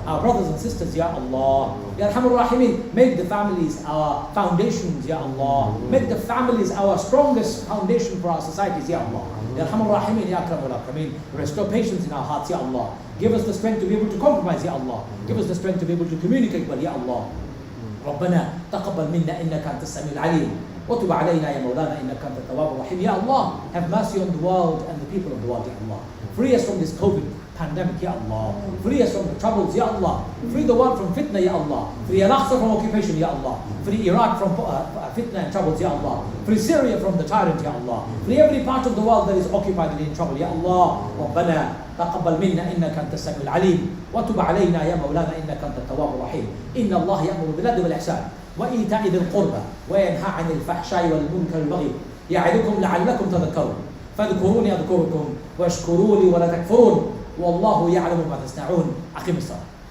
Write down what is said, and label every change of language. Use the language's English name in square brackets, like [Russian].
[English] Our brothers and sisters, Ya Allah. [Arabic] Ya Arhamar Rahimin, [English] make the families our foundations, Ya Allah. Make the families our strongest foundation for our societies, Ya Allah. [Arabic] Ya Arhamar Rahimin, Ya Akramul Akramin. [English] Restore patience in our hearts, Ya Allah. Give us the strength to be able to compromise, Ya Allah. Give us the strength to be able to communicate well, Ya Allah. [Arabic] ربنا تقبل منا إنك أنت السميع العليم وتب علينا يا مولانا إنك أنت التواب الرحيم. [English] Ya Allah, have mercy on the world and the people of the world, Ya Allah. Free us from this COVID pandemic, Ya Allah. Free us from the troubles, Ya Allah. Free the world from fitna, Ya Allah. Free Al-Aqsa from occupation, Ya Allah. Free Iraq from fitna and troubles, Ya Allah. Free Syria from the tyrant, Ya Allah. Free every part of the world that is occupied and in trouble, Ya Allah. [Arabic] ربنا تقبل منا إنك أنت السميع العليم وتب علينا يا مولانا إنك أنت التواب الرحيم. إن الله يأمر بالعدل والإحسان وإيتاء ذي القربى وينهى عن الفحشاء والمنكر والبغي يعظكم لعلكم تذكرون فاذكروني أذكركم واشكروا لي ولا تكفرون والله يعلم ما تصنعون. أقم الصلاة.